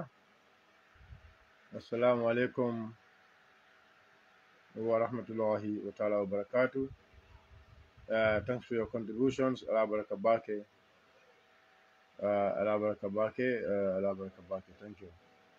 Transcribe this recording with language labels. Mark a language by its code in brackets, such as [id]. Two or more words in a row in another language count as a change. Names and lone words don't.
[ar] السلام عليكم ورحمة الله وتعالى وبركاته. [en] Thanks for your contributions. [man] Ala baraka bake. Ala baraka bake. Ala baraka bake. [en] Thank you.